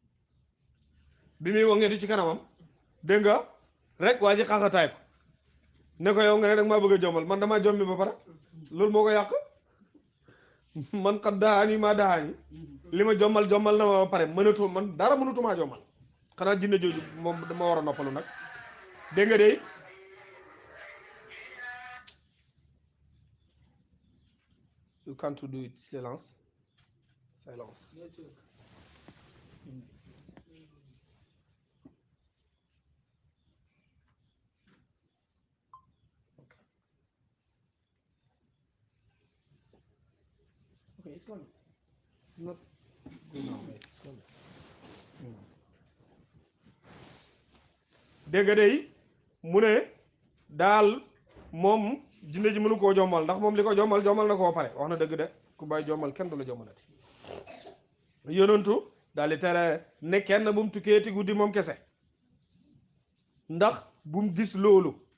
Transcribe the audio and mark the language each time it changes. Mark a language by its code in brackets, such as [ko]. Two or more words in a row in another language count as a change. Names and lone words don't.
[wo] bi muy wangeetu ci kanamam dégg nga rek waa ji xaxataay ko ne ko yow nga ne dag maa bëgg a jomal man damaa jommi ba pare loolu moo ko yàq man xat dahaani maa dahaani li ma jommal na ma ba pare mënatu man dara mënatumaa jommal xanaa jinne jooju moom dama war a noppalu nag dégg nga de [en] you can't do it silence okay it's not good now it's gone dégg day [wo] mu ne daal moom jinne ji mënu koo jommal ndax moom li ko jommal na koo pare wax na dëgg de ku bàyyi jommal kenn du la jommalati yonentu daal di tere ne kenn bu mu tukkeeti guddi moom kese ndax bu mu gis loolu